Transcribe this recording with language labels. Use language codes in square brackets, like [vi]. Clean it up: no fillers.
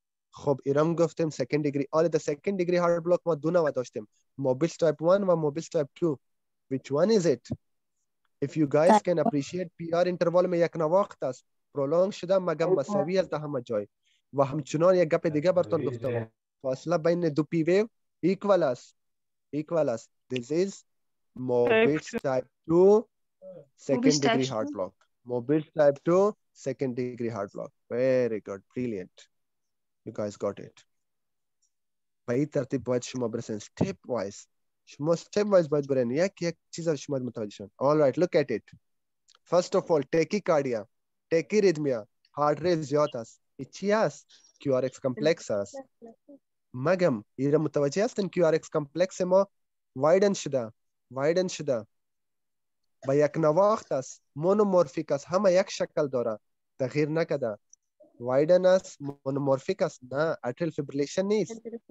[fa] خب ایرام گفتیم سکند دیگری، آل د سکند دیگری هارت بلاک ما دو نوع داشتیم، موبیلز تایپ 1 و موبیلز تایپ 2. [en] which one is it? if you guys can appreciate PR interval [fa] में یک نواخت است، prolong شده مگم مساوی است در همه جای. و همچنان یک گپ دیگه براتون گفتم، فاصله بین دو پی ویو equal است، equal است. [en] this is Mobius type 2 second degree heart block. Mobius type 2 second degree heart block. Very good, brilliant. You guys got it. [fa] به این ترتیب باید شما برسین step wise. شما step wise باید برین، یک چیز رو شما متوجه شون. [en] All right, look at it. First of all, tachycardia, tachyrhythmia, heart rate [fa] زیاد است. چی است؟ QRX complex است. مگم ایره متوجه هستن QRX complex ما widen شده. با یک نواخت است، مونومورفیک است، همه یک شکل داره، تغییر نکده. وایدن است، مونومورفیک است، نه اتریال فیبریلیشن نیست.